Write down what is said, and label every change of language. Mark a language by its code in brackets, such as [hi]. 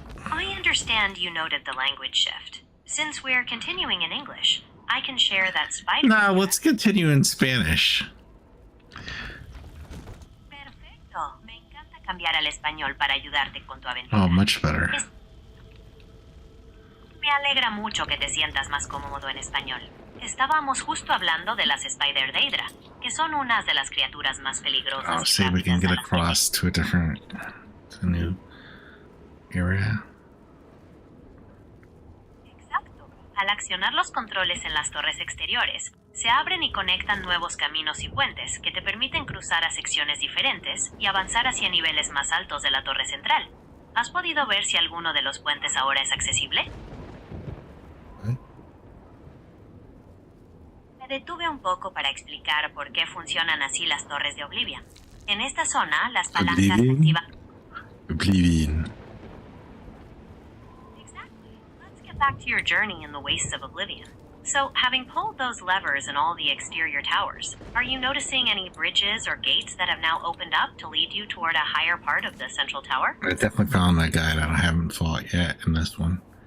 [en] I understand you noted the language shift. Since we're continuing in English, I can share that spider... Nah, let's continue in Spanish. [es] Perfecto. Me encanta cambiar al español para ayudarte con tu aventura. [en] Oh, much better. [es] Me alegra mucho que te sientas más cómodo en español. Estábamos justo hablando de las Spider Daedra, que son unas de las criaturas más peligrosas. [en] Oh, see, we can get across to a new area. [es] Exacto. Al accionar los controles en las torres exteriores, se abren y conectan nuevos caminos y puentes que te permiten cruzar a secciones diferentes y avanzar hacia niveles más altos de la torre central. ¿Has podido ver si alguno de los puentes ahora es accesible? Me detuve un poco para explicar por qué funcionan así las torres de Oblivion. En esta zona, las palancas activan... Oblivion. [en] Exactly. Let's get back to your journey in the wastes of Oblivion. So, having pulled those levers in all the exterior towers, are you noticing any bridges or gates that have now opened up to lead you toward a higher part of the central tower? I definitely found that guy that I haven't fought yet in this one.